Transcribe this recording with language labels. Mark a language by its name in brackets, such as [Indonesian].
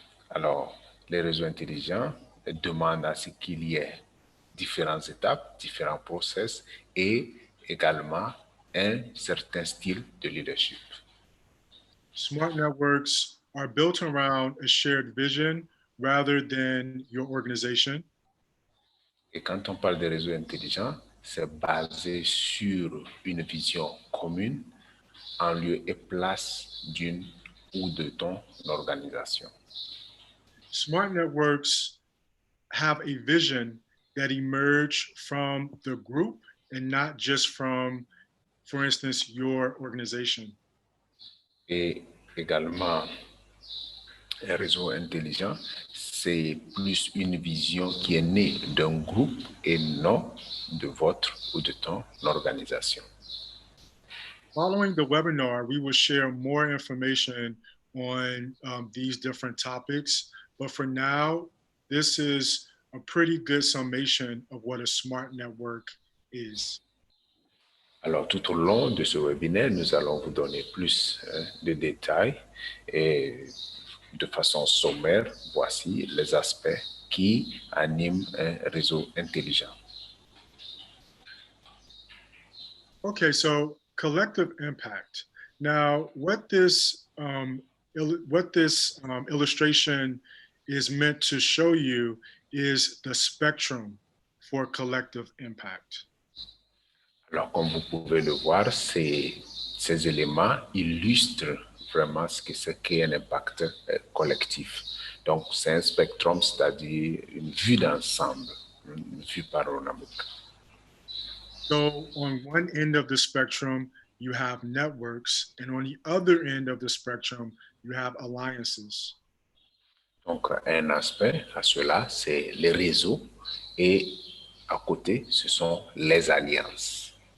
[French] alors, les réseaux intelligents demandent à ce qu'il y ait différentes étapes, différents process et également un certain style de leadership. [English] Smart networks are built around a shared vision rather than your organization. [French] Et quand on parle de réseaux intelligents, c'est basé sur une vision commune en lieu et place d'une ou de ton organisation. [English] Smart networks have a vision that emerge from the group and not just from, for instance, your organization. [French] Et également, un réseau intelligent, c'est plus une vision qui est née d'un groupe et non de votre ou de ton organisation. [English] Following the webinar, we will share more information on these different topics. But for now, this is a pretty good summation of what a smart network is. [French] Alors, tout au long de ce webinaire, nous allons vous donner plus de détails et de façon sommaire, voici les aspects qui animent un réseau intelligent. [English] Okay, so collective impact. Now, what this illustration is meant to show you is the spectrum for collective impact. [French] Alors, comme vous pouvez le voir, ces éléments illustrent vraiment ce que c'est qu'un impact collectif. Donc, c'est un spectrum, c'est-à-dire une vue d'ensemble, une vue panoramique. [English] So on one end of the spectrum, you have networks, and on the other end of the spectrum, you have alliances. [French] Donc, un aspect à cela, c'est les réseaux, et à côté, ce sont les alliances.